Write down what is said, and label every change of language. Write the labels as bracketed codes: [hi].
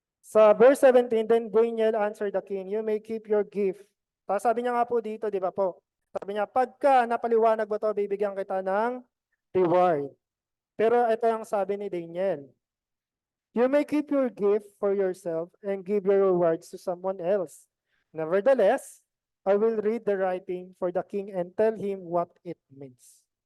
[en] Sa verse 17, then Daniel answered the king, you may keep your gift. [tl] Tapos sabi niya nga po dito, di ba po? Sabi niya, pagka napaliwanag mo to, bibigyan kita ng reward. Pero ito ang sabi ni Daniel, [en] you may keep your gift for yourself and give your rewards to someone else. Nevertheless, I will read the writing for the king and tell him what it means.